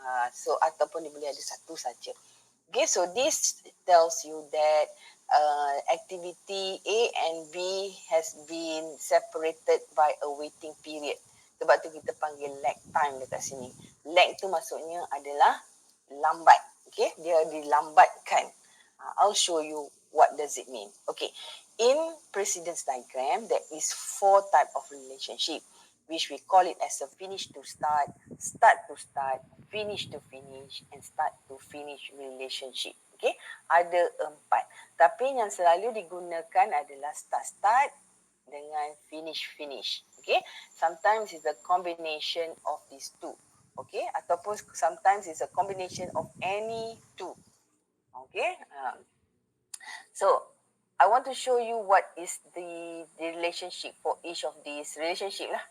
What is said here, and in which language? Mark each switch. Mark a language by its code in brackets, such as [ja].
[ms] So ataupun dia boleh ada satu saja. [en] Okay, so this tells you that activity A and B has been separated by a waiting period. [ms] Sebab tu kita panggil lag time dekat sini. Lag tu maksudnya adalah lambat. Okay, dia dilambatkan. [en] I'll show you what does it mean. Okay, in precedence diagram, there is 4 type of relationship, which we call it as a finish to start to start, finish to finish, and start to finish relationship. [ms] Okay, ada 4. Tapi yang selalu digunakan adalah start dengan finish. [en] Okay, sometimes it's a combination of these two. Okay, ataupun sometimes it's a combination of any two. Okay, so I want to show you what is the relationship for each of these relationship lah.